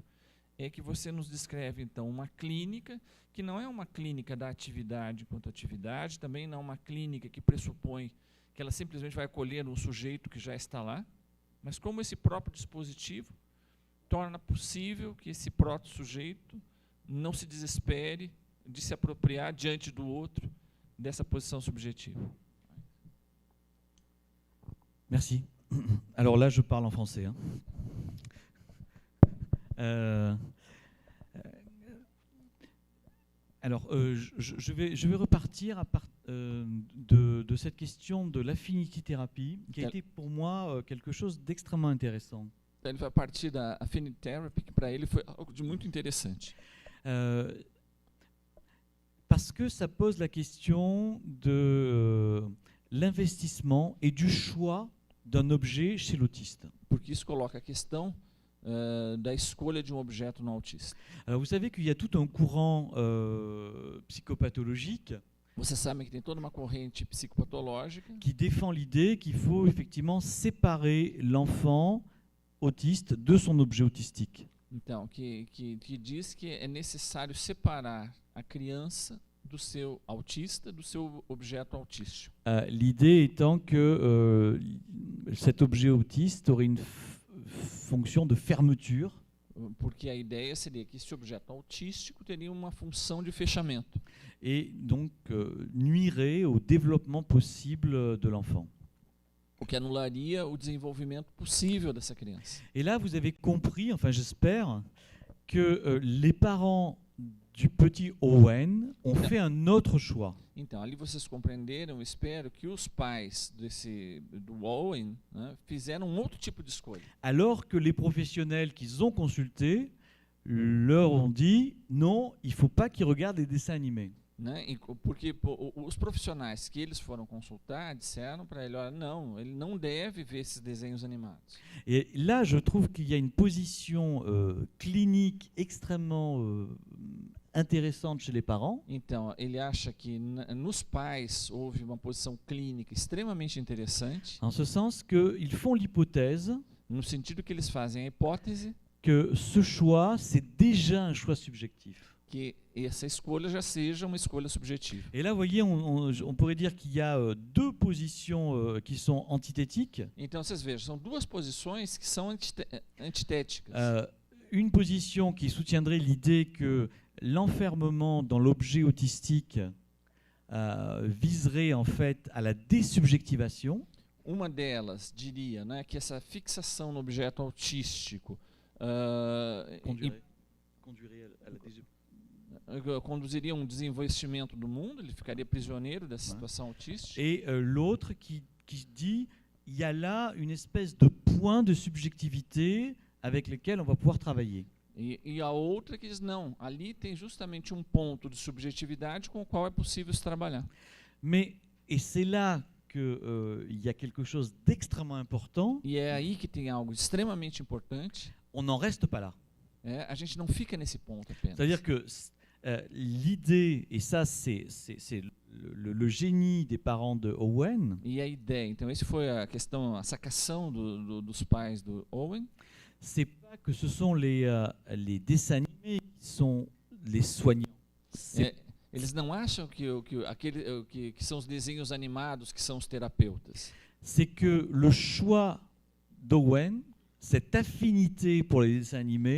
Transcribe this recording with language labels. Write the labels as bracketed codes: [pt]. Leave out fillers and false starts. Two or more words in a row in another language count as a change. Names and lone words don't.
[pt] é que você nos descreve, então, uma clínica que não é uma clínica da atividade enquanto atividade, também não é uma clínica que pressupõe que ela simplesmente vai acolher um sujeito que já está lá, mas como esse próprio dispositivo torna possível que esse proto-sujeito não se desespere de se apropriar diante do outro dessa posição subjetiva. [fr] Merci. Alors là, je parle en français. Hein. Alors, je vais repartir de cette question de l'affinity-thérapie, qui a été pour moi quelque chose d'extrêmement intéressant. [pt] Ele vai partir da [en] affinity therapy, [pt] que para ele foi algo de muito interessante. [fr] Parce que ça pose la question de l'investissement et du choix d'un objet chez l'autiste. [pt] Porque isso coloca a questão da escolha de um objeto no autista. [fr] Alors, vous savez qu'il y a tout un courant psychopathologique [pt] Você sabe que tem toda uma corrente psicopatológica [fr] qui défend l'idée qu'il faut effectivement séparer l'enfant autiste de son objet autistique. [pt] Então, que diz que é necessário separar a criança do seu autista, do seu objeto autístico. [fr] L'idée étant que cet objet autiste aurait une fonction de fermeture. [pt] Porque a ideia seria que esse objeto autístico teria uma função de fechamento. [fr] Et donc nuirait au développement possible de l'enfant. [pt] O que anularia o desenvolvimento possível dessa criança. [fr] Et là, vous avez compris, enfin j'espère, que les parents du petit Owen ont fait un autre choix. [pt] Então, ali vocês compreenderam, espero, que os pais do Owen, né, fizeram um outro tipo de escolha. [fr] Alors que les professionnels qu'ils ont consultés leur ont dit non, il ne faut pas qu'ils regardent les dessins animés. [pt] Né? Porque os profissionais que eles foram consultar disseram para ele, olha, não, ele não deve ver esses desenhos animados. [fr] Et là, je trouve qu'il y a une position clinique extrêmement intéressante chez les parents. [pt] Então, ele acha que nos pais houve uma posição clínica extremamente interessante. [fr] En ce sens qu'ils font l'hypothèse [pt] no sentido que eles fazem a hipótese [fr] que ce choix, c'est déjà un choix subjectif. [pt] Que essa escolha já seja uma escolha subjetiva. [fr] Et là, vous voyez, on pourrait dire qu'il y a deux positions qui sont antithétiques. [pt] Então, vocês vejam, são duas posições que são antitéticas. [fr] Une position qui soutiendrait l'idée que l'enfermement dans l'objet autistique viserait en fait à la désubjectivation. [pt] Uma delas diria, né, que essa fixação no objeto autístico [fr] conduirait à la désubjectivation. [pt] conduziria um desinvestimento do mundo, ele ficaria prisioneiro dessa situação autística. [fr] Et l'autre qui dit il y a là une espèce de point de subjectivité avec lequel on va pouvoir travailler. [pt] E a outra que diz, não, ali tem justamente um ponto de subjetividade com o qual é possível se trabalhar. [fr] Mais, et c'est là qu'il y a quelque chose d'extrêmement important, [pt] E é aí que tem algo extremamente importante, [fr] on n'en reste pas là. [pt] a gente não fica nesse ponto apenas. [fr] C'est-à-dire que l'idée, et ça c'est le génie des parents de Owen, [pt] E a ideia, então esse foi a questão, a sacação dos pais do Owen, [fr] c'est pas que ce sont les dessins animés qui sont les soignants. C'est [pt] eles não acham que são os desenhos animados que são os terapeutas. [fr] c'est que le choix d'Owen, cette affinité pour les dessins animés,